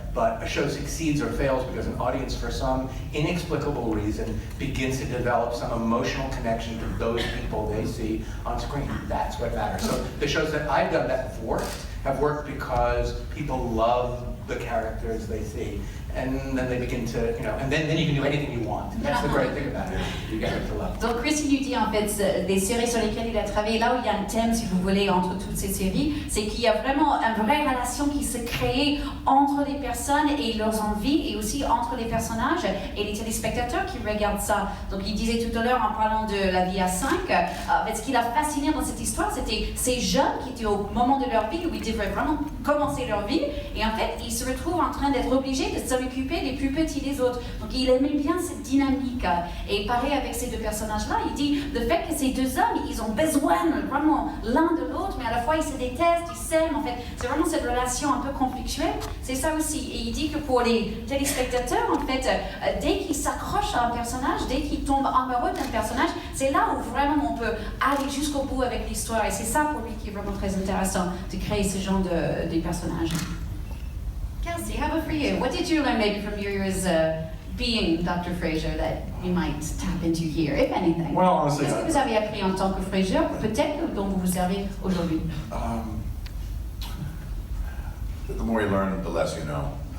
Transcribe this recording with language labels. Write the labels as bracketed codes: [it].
[en] But a show succeeds or fails because an audience, for some inexplicable reason, begins to develop some emotional connection to those people they see on screen. That's what matters. So the shows that I've done that have worked because people love the characters they see. And then they begin to, and then you can do anything you want. That's the great thing about it. You get to love. [fr] Donc Chris, il lui dit en fait, des séries sur lesquelles il a travaillé, là où il y a un thème, si vous voulez, entre toutes ces séries, c'est qu'il y a vraiment une vraie relation qui se crée entre les personnes et leurs envies, et aussi entre les personnages et les téléspectateurs qui regardent ça. Donc il disait tout à l'heure, en parlant de La vie à 5, en fait, ce qui l'a fasciné dans cette histoire, c'était ces jeunes qui étaient au moment de leur vie où ils devaient vraiment commencer leur vie, et en fait, ils se retrouvent en train d'être obligés de s'occuper des plus petits des autres. Donc il aimait bien cette dynamique. Et pareil avec ces deux personnages-là, il dit le fait que ces deux hommes, ils ont besoin vraiment l'un de l'autre, mais à la fois ils se détestent, ils s'aiment. En fait, c'est vraiment cette relation un peu conflictuelle. C'est ça aussi. Et il dit que pour les téléspectateurs, en fait, dès qu'ils s'accrochent à un personnage, dès qu'ils tombent amoureux d'un personnage, c'est là où vraiment on peut aller jusqu'au bout avec l'histoire. Et c'est ça pour lui qui est vraiment très intéressant, de créer ce genre de personnages. [en] Kelsey, how about for you? What did you learn maybe from your years being Dr. Frasier that you might tap into here, if anything? Well, honestly, [fr] qu'est-ce que vous avez appris en tant que Frasier, peut-être dont vous vous servez aujourd'hui? [en] The more you learn, the less you know.